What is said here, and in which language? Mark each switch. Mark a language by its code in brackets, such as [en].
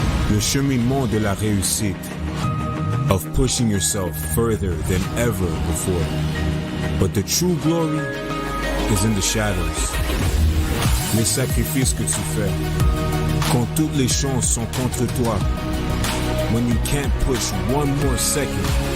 [fr] Le cheminement de la réussite. [en] Of pushing yourself further than ever before. But the true glory is in the shadows. [fr] Les sacrifices que tu fais. Quand toutes les chances sont contre toi. [en] When you can't push one more second.